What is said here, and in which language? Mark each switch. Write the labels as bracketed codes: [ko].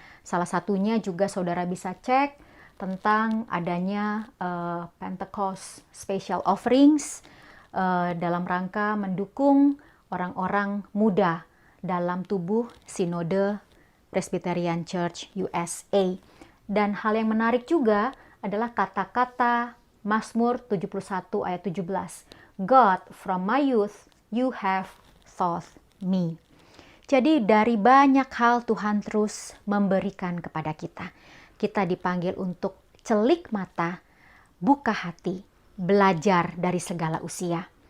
[id] Salah satunya juga saudara bisa cek tentang adanya Pentecost Special Offerings dalam rangka mendukung orang-orang muda dalam tubuh Sinode Presbyterian Church USA. Dan hal yang menarik juga adalah kata-kata Mazmur 71 ayat 17. [en] God, from my youth you have taught me. [id] Jadi dari banyak hal Tuhan terus memberikan kepada kita. Kita dipanggil untuk celik mata, buka hati, belajar dari segala usia.